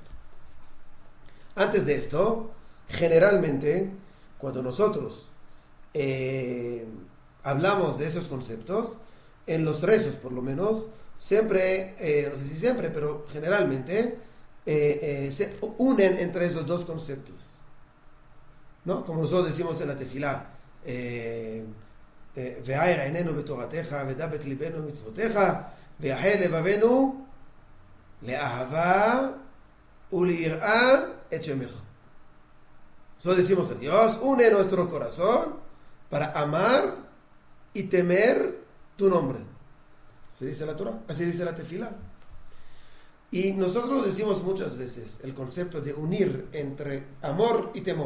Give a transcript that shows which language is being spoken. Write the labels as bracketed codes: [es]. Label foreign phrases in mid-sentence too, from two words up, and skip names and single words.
[es] Antes de esto, generalmente, cuando nosotros hablamos de esos conceptos, en los rezos por lo menos, siempre, no sé si siempre, pero generalmente, se unen entre esos 2 conceptos. ¿No? Como nosotros decimos en la tefilá, [he] והאר עינינו בתורתך, ודבק לבנו מצותיך, ואהל לבבנו לאהבה וליראה את שמך. [es] Nosotros decimos a Dios, une nuestro corazón para amar y temer tu nombre. Así dice la Torah, así dice la tefilá. Y nosotros decimos muchas veces el concepto de unir entre amor y temor.